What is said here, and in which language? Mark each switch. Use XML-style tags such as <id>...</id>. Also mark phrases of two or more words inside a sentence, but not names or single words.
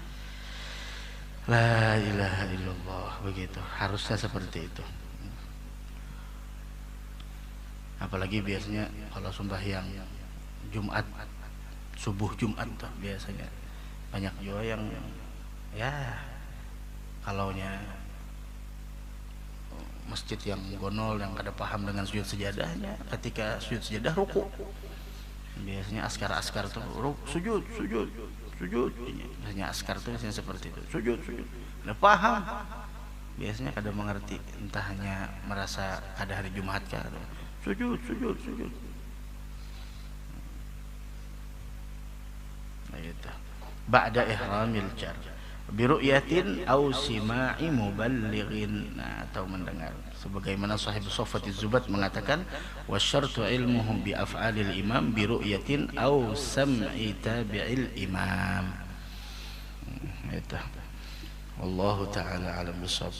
<ar>لا إله إلا الله, begitu.</ar> <bjn>Harusnya seperti itu. Apalagi biasanya kalau sembahyang Jumat, subuh Jumat tuh biasanya banyak juga yang ya kalaunya masjid yang gonol, yang kada paham dengan sujud sejadahnya, ketika sujud sejadah ruku, biasanya askar tuh sujud, biasanya askar tuh biasanya seperti itu, sujud, nggak paham, biasanya kada mengerti, entah hanya merasa ada hari Jumat kah, sujud.</bjn> <ar>بعد إحرام الجار برؤية أو سماع مبلغين,</ar> <id>atau mendengar, sebagaimana sahib Shafatiz Zubat mengatakan</id> <ar>وشرط علمهم بأفعال الإمام برؤية أو سمع تابع الإمام. Itu والله تعالى أعلم بالصواب.</ar>